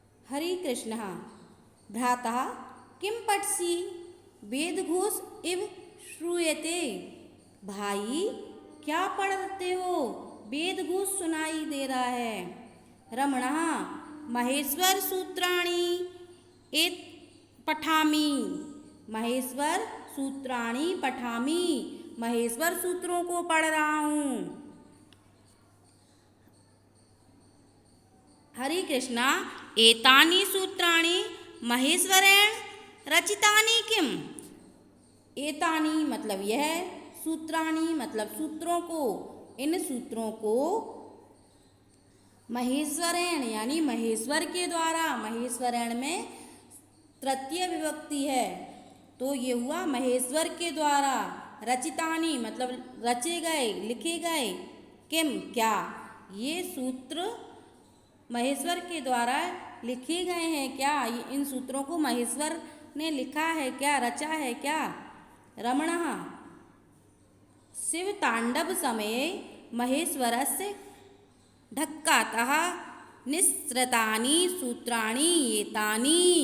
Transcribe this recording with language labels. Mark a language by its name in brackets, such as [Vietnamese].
[Sanskrit] हरे कृष्ण भ्राता किम पठसि वेदघोष इव श्रूयते। [Hindi] भाई क्या पढ़ते हो, वेदघोष सुनाई दे रहा है। [Sanskrit] रमणः महेश्वर सूत्राणि एत पठामि। महेश्वर सूत्राणि पठामि, [Hindi] महेश्वर सूत्रों को पढ़ रहा हूँ। [Sanskrit] हरे कृष्णा एतानि सूत्राणि महेश्वरेण रचितानि किम। [Hindi] एतानि मतलब यह, सूत्राणि मतलब सूत्रों को, इन सूत्रों को महेश्वरेण यानी महेश्वर के द्वारा। महेश्वरेण में तृतीय विभक्ति है, तो ये हुआ महेश्वर के द्वारा। रचितानि मतलब रचे गए, लिखे गए। किम क्या, ये सूत्र महेश्वर के द्वारा लिखे गए हैं क्या। इन सूत्रों को महेश्वर ने लिखा है क्या, रचा है क्या। [Sanskrit] रमणः शिव तांडव समये महेश्वरस्य ढक्कातः निःसृतानि सूत्राणि एतानि।